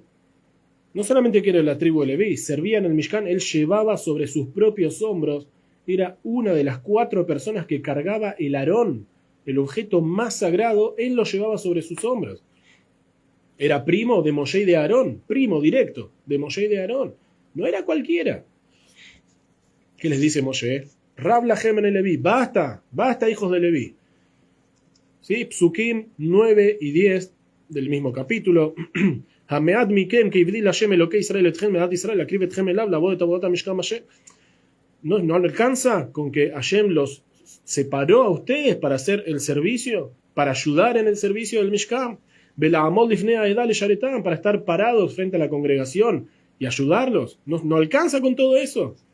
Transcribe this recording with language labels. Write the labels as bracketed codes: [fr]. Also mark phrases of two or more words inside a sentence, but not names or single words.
[es] No solamente que era de la tribu de Leví, servía en el Mishkan, él llevaba sobre sus propios hombros, era una de las 4 personas que cargaba el Aarón, el objeto más sagrado, él lo llevaba sobre sus hombros. Era primo de Moshe y de Aarón, primo directo de Moshe y de Aarón. No era cualquiera. ¿Qué les dice Moshe? [he] רב לכם בני לוי, [es] basta, basta hijos de Leví. ¿Sí? Psukim 9 y 10 del mismo capítulo. [he] המעט מכם כי הבדיל השם אלוקי ישראל אתכם מעדת ישראל להקריב אתכם אליו לעבוד את עבודת המשכן השם. [es] No alcanza con que Hashem los separó a ustedes para hacer el servicio, para ayudar en el servicio del Mishkan, para estar parados frente a la congregación y ayudarlos. No alcanza con todo eso.